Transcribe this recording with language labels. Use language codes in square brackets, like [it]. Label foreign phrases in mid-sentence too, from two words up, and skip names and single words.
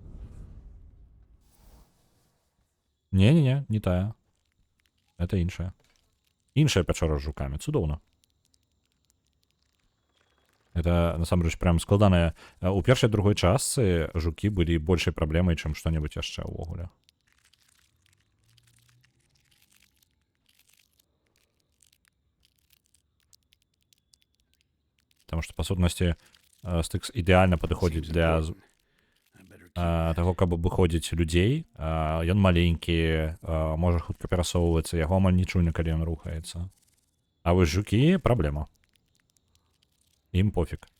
[be] Не-не-не, не тая. Это іншая. Іншая пячора з жукамі, цудоўна. Это, насамрэч, прям складаная. У першай другой частцы жукі былі большай праблемай, чым што-небудзь яшчэ ўвогуле. [ru] Потому что, [be] по сутнасці, Стыкс ідэальна падыходзіць для таго, каб абыходзіць людзей. Ён маленькі, можа хутка перасоўвацца, яго амаль не чуйна, калі ён рухаецца. А вось жукі — праблема. Ім пофіг.